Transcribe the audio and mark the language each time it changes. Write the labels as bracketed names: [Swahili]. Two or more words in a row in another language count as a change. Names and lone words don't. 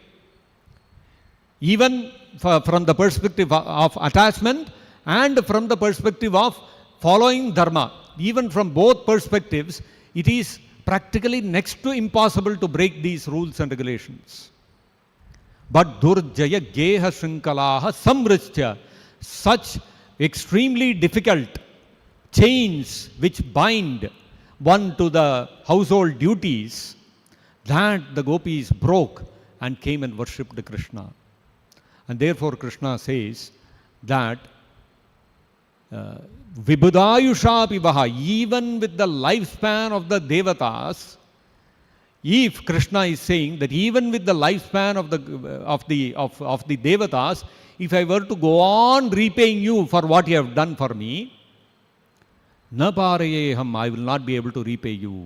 [English] Even from the perspective of attachment and from the perspective of following dharma. Even from both perspectives, it is practically next to impossible to break these rules and regulations. [Sanskrit] But दुर्जय गेह शृङ्खलाः संवृश्च्य, [English] such extremely difficult chains which bind one to the household duties, that the gopis broke and came and worshipped Krishna. And therefore Krishna says that [Sanskrit] विबुधायुषा पि वः, [English] even with the lifespan of the devatas, if Krishna is saying that even with the lifespan of the devatas, if I were to go on repaying you for what you have done for me, [Sanskrit] न पारयेऽहम्, [English] I will not be able to repay you.